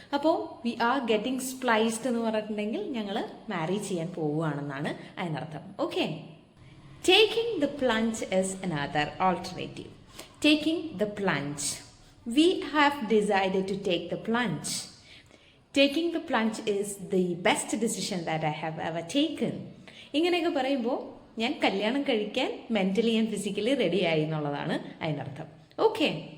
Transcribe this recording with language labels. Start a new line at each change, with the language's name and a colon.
Malayalam: അപ്പോൾ
English: we are getting spliced
Malayalam: എന്ന് പറഞ്ഞിട്ടുണ്ടെങ്കിൽ ഞങ്ങൾ മാരി ചെയ്യാൻ പോവുകയാണെന്നാണ് അതിനർത്ഥം. Okay.
English: Taking the plunge is another alternative. Taking the plunge. We have decided to take the plunge. Taking the plunge is the best decision that I have ever taken.
Malayalam: ഇങ്ങനെയൊക്കെ പറയുമ്പോൾ ഞാൻ കല്യാണം കഴിക്കാൻ
English: mentally and physically ready
Malayalam: ആയി എന്നുള്ളതാണ് അതിനർത്ഥം. Okay.